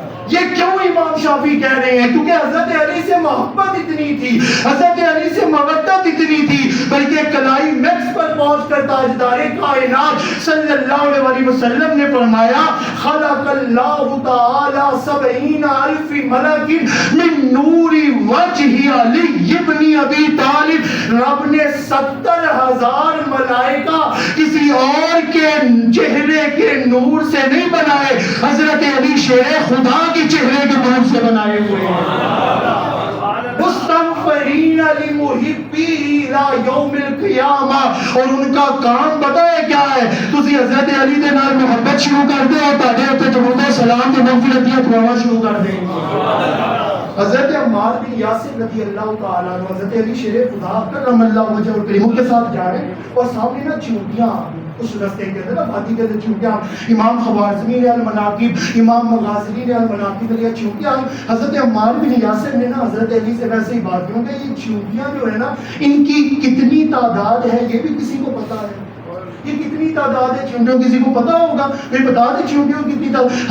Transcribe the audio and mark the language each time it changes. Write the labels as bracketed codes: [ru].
[ur] یہ کیوں امام شافعی کہہ رہے ہیں؟ کیونکہ حضرت علی سے محبت اتنی تھی، حضرت علی سے مودت اتنی تھی، بلکہ کلائی میکس پر پہنچ کر تاجدار کائنات صلی اللہ علیہ وسلم نے فرمایا [ar] خلق اللہ تعالی 70,000 ملک من نور وجہ علی ابن ابی طالب، [ur] رب نے 70,000 ملائکہ کسی اور کے چہرے کے نور سے نہیں بنائے، حضرت علی شیر خدا کے چہرے کے نور سے بنائے ہوئے ہیں. [ar] مستغفرین لمحبی الی یوم القیامہ، [ur] اور ان کا کام بتائے کیا ہے؟ [pa] تسی حضرت علی دے نال محبت شروع کر دے اور تاڑے تے درود و سلام تے مغفرت دی دعا شروع کر دے. [ur] حضرت عمار بن یاسر رضی اللہ تعالیٰ عنہ، حضرت علی شیر خدا کرم اللہ وجہ الکریم کے ساتھ جا رہے ہیں، اور سامنے نا چونٹیاں اس رستے کے اندر نا وادی کے اندر چونٹیاں، امام خوارزمی نے المناقب، امام مغازلی نے المناقب علیہ چونٹیاں. حضرت عمار بن یاسر نے نا حضرت علی سے ویسے ہی بات کیوں کہ یہ چونٹیاں جو ہے نا ان کی کتنی تعداد ہے یہ بھی کسی کو پتا ہے، یہ کتنی تعداد ہے چونٹیوں کسی کو پتا ہوگا؟ پھر بتا دے چونٹیوں کتنی تعداد.